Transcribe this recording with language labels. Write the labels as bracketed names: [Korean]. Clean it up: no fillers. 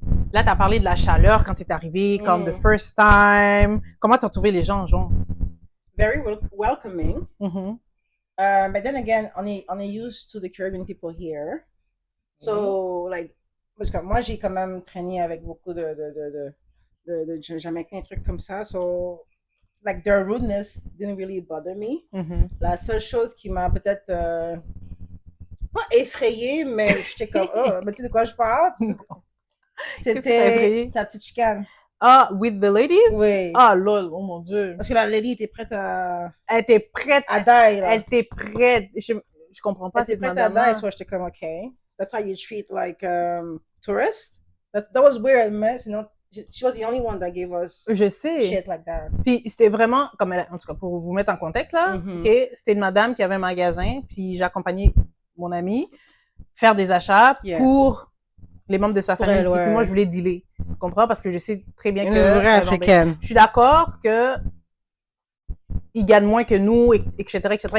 [French] Là, t'as parlé de la chaleur quand t'es arrivé, comme the first time. Comment t'as trouvé les gens, genre? [English] Very welcoming. But then again, [French] on est [English] used to the Caribbean people here. [French] So, like, parce que moi, j'ai quand même traîné avec beaucoup de Jamaïcains, trucs comme ça. [English] So, like, their rudeness didn't really bother me. [French] La seule chose qui m'a peut-être pas effrayée, mais j'étais comme, oh, mais tu sais de quoi je parle? C'était ta petite chicane. [English] Ah, with the lady? [French] Oui. Ah, lol, oh mon Dieu. Parce que la lady était prête à... Elle était prête à die, là. Elle était prête. Je comprends pas cette madame. Elle était prête à die, so j'étais comme, okay. [English] That's how you treat, like, tourists. That was weird, [French] mais sinon, [English] she was the only one that gave us shit like that. [French] Puis c'était vraiment, comme elle, en tout cas, pour vous mettre en contexte, là, okay, c'était une madame qui avait un magasin, puis j'accompagnais mon amie faire des achats pour... les membres de sa famille ici. Puis moi, je voulais dealer. Tu comprends? Parce que je sais très bien que... Une vraie africaine. Je suis d'accord que ils gagnent moins que nous, etc., etc.